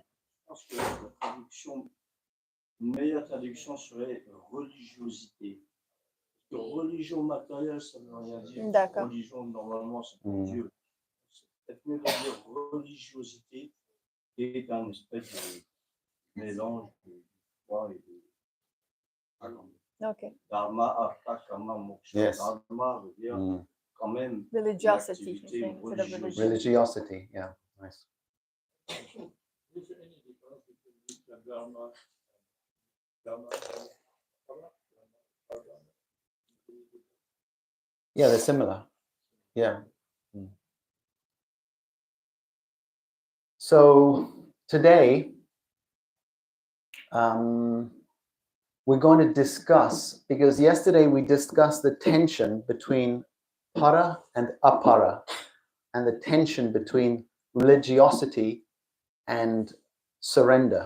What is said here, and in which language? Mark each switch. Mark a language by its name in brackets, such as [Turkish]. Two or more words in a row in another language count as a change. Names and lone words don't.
[French] Je pense que une meilleure traduction serait religiosité. Parce que religion matérielle, ça ne veut rien dire. D'accord. Religion, normalement, c'est pour Dieu. C'est peut-être mieux de dire religiosité. qui est un espèce de mélange de foi et de [English] Okay. [Sanskrit] dharma, artha, kama, moksha. [English] Yes. [French] Dharma veut dire quand même [English] Religiosity. [French] l'activité [English] Instead of religion. Religiosity, yeah, nice. Is there any difference between the dharma and Yeah, they're similar. Yeah. So today, we're going to discuss, because yesterday we discussed the tension between para and apara, and the tension between religiosity and surrender.